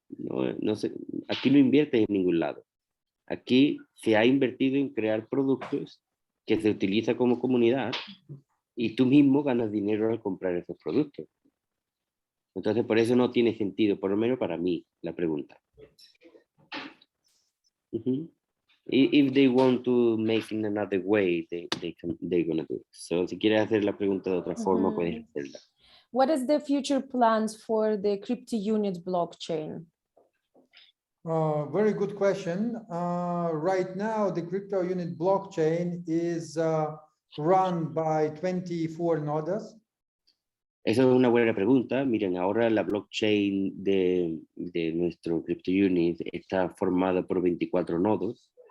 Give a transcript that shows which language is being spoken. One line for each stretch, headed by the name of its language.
Spanish: No sé, aquí no inviertes en ningún lado. Aquí se ha invertido en crear productos que se utiliza como comunidad y tú mismo ganas dinero al comprar esos productos. Entonces, por eso no tiene sentido, por lo menos para mí, la pregunta.
English: If they want to make in another way, they're gonna do it.
Spanish: So, si quieres hacer la pregunta de otra forma, puedes hacerla.
English: What is the future plans for the crypto unit blockchain? Very good question. Right now, the crypto unit blockchain is run by 24 nodes.
Spanish: Esa es una buena pregunta. Miren, ahora la blockchain de nuestro crypto unit está formada por 24 nodos.